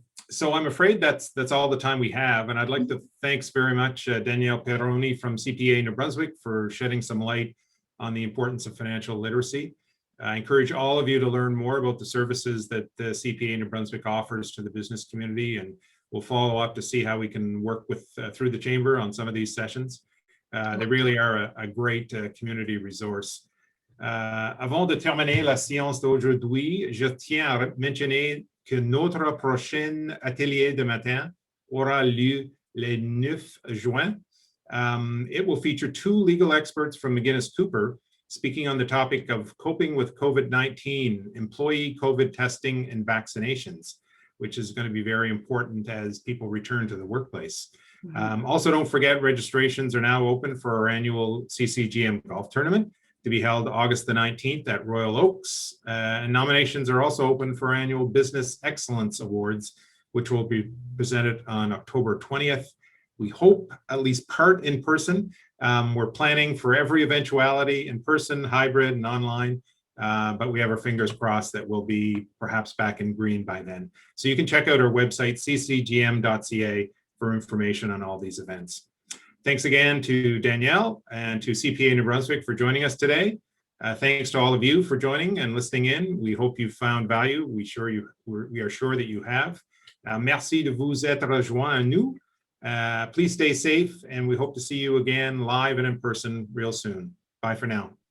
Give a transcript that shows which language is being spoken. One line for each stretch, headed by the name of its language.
English: So I'm afraid that's all the time we have. And I'd like to thanks very much Danielle Pironi from CPA New Brunswick for shedding some light on the importance of financial literacy. I encourage all of you to learn more about the services that the CPA New Brunswick offers to the business community, and we'll follow up to see how we can work with through the chamber on some of these sessions. They really are a great community resource.
French: Avant de terminer la séance d'aujourd'hui, je tiens à mentionner que notre prochain atelier de matin aura lieu le 9 juin.
English: It will feature 2 legal experts from McGuinness Cooper speaking on the topic of coping with COVID-19, employee COVID testing and vaccinations, which is going to be very important as people return to the workplace. Also, don't forget registrations are now open for our annual CCGM golf tournament to be held August the 19th at Royal Oaks. And nominations are also open for annual Business Excellence Awards, which will be presented on October 20th. We hope at least part in person. We're planning for every eventuality in person, hybrid, and online. But we have our fingers crossed that we'll be perhaps back in green by then. So you can check out our website, ccgm.ca, for information on all these events. Thanks again to Danielle and to CPA New Brunswick for joining us today. Thanks to all of you for joining and listening in. We hope you found value. We are sure that you have.
French: Merci de vous être rejoints à nous.
English: Please stay safe, and we hope to see you again live and in person real soon. Bye for now.